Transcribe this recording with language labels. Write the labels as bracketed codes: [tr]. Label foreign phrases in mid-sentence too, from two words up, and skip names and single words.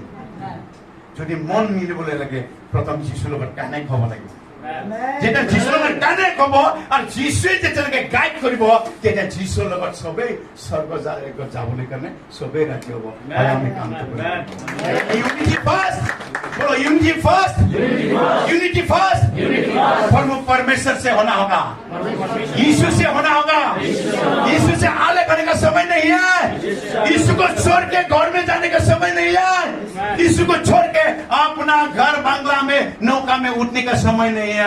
[as] যদি মন মিলিবলৈ লাগে প্ৰথম যিশুৰ লগত কানেক্ট হ'ব লাগিব। যেতিয়া যিশুৰ লগত কানেক্ট হ'ব আৰু যিশুৱে যেতিয়ালৈকে গাইড কৰিব, তেতিয়া যিশুৰ লগত চবেই স্বৰ্গ যাবলৈ কাৰণে চবেই ৰাজি হ'ব। আমি কামটো কৰিম। [en] unity first, [hi] बोलो [en] unity first, unity first. [hi] प्रभु परमेश्वर से होना होगा, यीशु से होना होगा। यीशु से आले करने का समय नहीं है, यीशु को छोड़ के घर में जाने का समय नहीं है, यीशु को छोड़ के अपना घर बंगला में नौका में उठने का समय नहीं है।